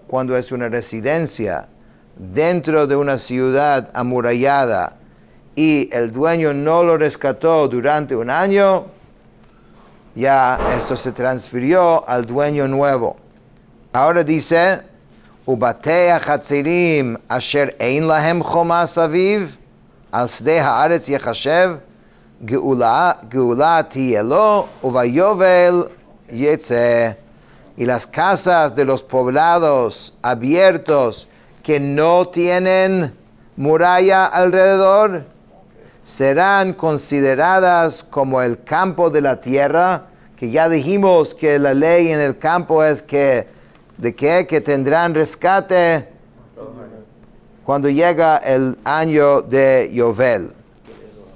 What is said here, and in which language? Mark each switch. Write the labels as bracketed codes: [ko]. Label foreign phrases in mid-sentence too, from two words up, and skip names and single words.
[es] Cuando es una residencia dentro de una ciudad amurallada y el dueño no lo rescató durante un año, ya esto se transfirió al dueño nuevo. Ahora dice: [he] ובתי החצרים אשר אין להם חומה סביב על שדה הארץ יחשב גאולה תהיה לו וביובל יצא. [es] Y las casas de los poblados abiertos que no tienen muralla alrededor serán consideradas como el campo de la tierra, que ya dijimos que la ley en el campo es que tendrán rescate cuando llega el año de Yovel.